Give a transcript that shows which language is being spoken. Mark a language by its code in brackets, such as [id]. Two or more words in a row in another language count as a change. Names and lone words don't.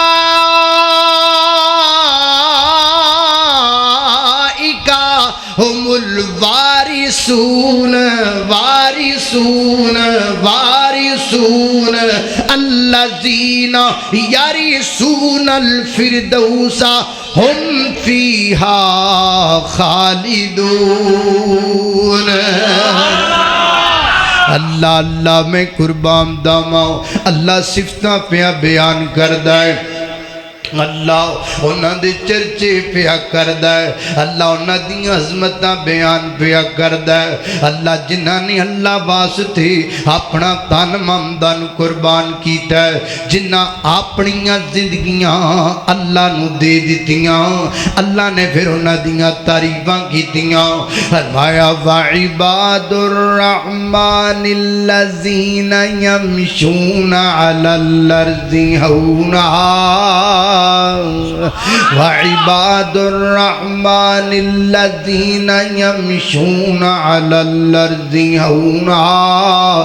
[ar] اولئک هم الوارثون وارثون وارثون الذین یرثون الفردوس ہم فیہا خالدون۔ [pa] اللہ اللہ میں قربان داماؤں، اللہ صفتہ پہ بیان کردہ ہے، اللہ انہاں دے چرچے پیا کردہ ہے، اللہ انہاں دی عظمتہ بیان پیا کردہ ہے، اللہ جنہاں نے اللہ واسطے اپنا تن مندن قربان کیتا ہے، جنہاں اپنیاں زندگیاں اللہ نو دے دیتیاں، اللہ نے پھر انہاں دیاں تعریفاں کیتیاں، فرمایا [ar] وَعِبَادُ الرَّحْمَنِ الَّذِينَ يَمْشُونَ عَلَى الْأَرْضِ هَوْنًا وعباد الرحمن الذين يمشون على الأرض هونا